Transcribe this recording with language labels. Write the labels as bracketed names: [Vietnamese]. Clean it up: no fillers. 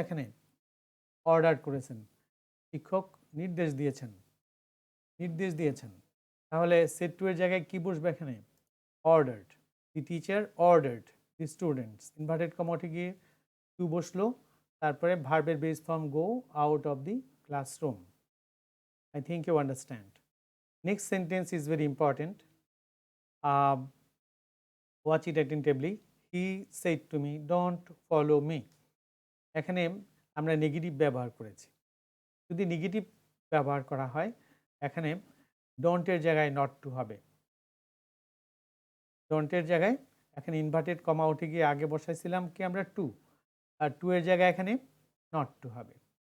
[Bangla] এখানে অর্ডার করেছেন, শিক্ষক নির্দেশ দিয়েছেন, নির্দেশ দিয়েছেন। তাহলে সেড টু এর জায়গায় কি বসবে? এখানে ordered. [English] the teacher ordered the students, [Bangla] inverted comma উঠে গিয়ে টু বসলো, তারপরে ভার্বের base form [English] Go out of the classroom. I think you understand. Next sentence is very important. Watch it attentively. He said to me, don't follow me. [Bangla] এখানে আমরা negative ব্যবহার করেছি। যদি নেগেটিভ ব্যবহার করা হয়, এখানে ডোন্টের জায়গায় নট টু হবে। ডোন্টের জায়গায় এখানে ইনভার্টেড কমা উঠে গিয়ে আগে বসাইছিলাম কি আমরা টু, আর টু এর জায়গায় এখানে নট টু হবে।